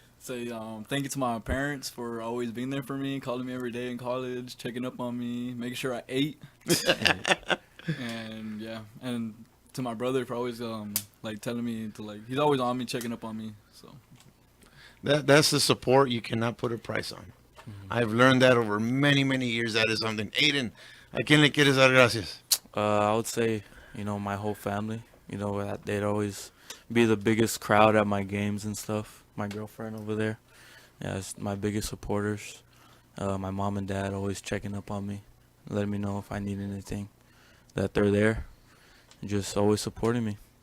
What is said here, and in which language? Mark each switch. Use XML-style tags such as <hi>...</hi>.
<en>Say thank you to my parents for always being there for me, calling me every day in college, checking up on me, making sure I ate. And yeah, and to my brother for always like telling me to like he's always on me, checking up on me. So That's the support you cannot put a price on. I've learned that over many, many years. That is something.</en> <es>Aiden, ¿a quién le quieres dar gracias?</es> <en>I would say, my whole family. They'd always be the biggest crowd at my games and stuff. My girlfriend over there, yeah, it's my biggest supporters. My mom and dad always checking up on me, letting me know if I need anything, that they're there, and just always supporting me.</en>